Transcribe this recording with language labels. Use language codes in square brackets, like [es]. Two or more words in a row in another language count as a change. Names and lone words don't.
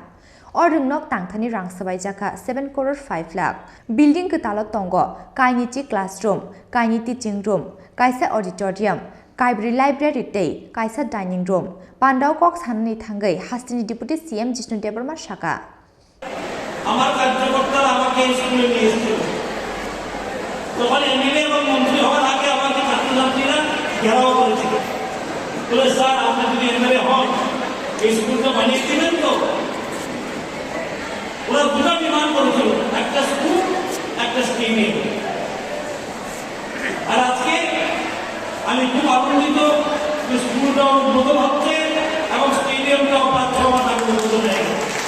[trp] Or Nok Tangthani Rang Sabai Jaka 7 crore 5 lakh. Building Kutalo Tongo, Kainichi Classroom, Kaini [en] Teaching Room, [trp] Kaisa Auditorium, Kaibri [en] Library Day, [trp] Kaisa [en] Dining Room, [trp] Pandao Cox Hanni Thangai, Hastani [en] Deputy CM [trp] Jishnu Deborma Shaka. [bn] আমার কার্যকর্তারা আমাকে স্কুলে নিয়ে এসেছিল তখন এমএলএ এবং মন্ত্রী হওয়ার আগে আমাকে ছাত্রছাত্রীরা ঘেরাও করেছিল বলে স্যার আপনি যদি এমএলএ হন এই স্কুলটা বানিয়ে দিবেন তো ওরা দুটো ডিমান্ড করেছিল একটা স্কুল একটা স্টেডিয়াম আর আজকে আমি খুব আনন্দিত যে স্কুলটা উদ্বোধন হচ্ছে এবং স্টেডিয়ামটাও 5-6 মাস আগে উদ্বোধন হয়ে গেছে